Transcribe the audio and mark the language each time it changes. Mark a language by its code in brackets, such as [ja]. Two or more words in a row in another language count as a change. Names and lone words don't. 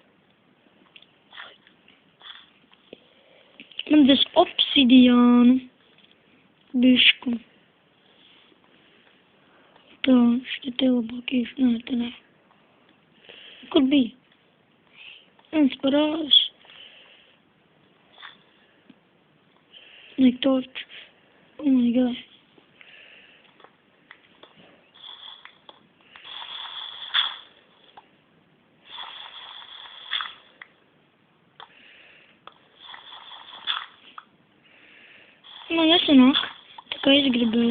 [lv] Man des obsidiānu bišku. Tā, šķiet te labāk iešu. Nē, te nē. Kur bija? Viens parādās. [en] Like torch. Oh my god. [lv] Man nesanāk, tā kā es gribēju.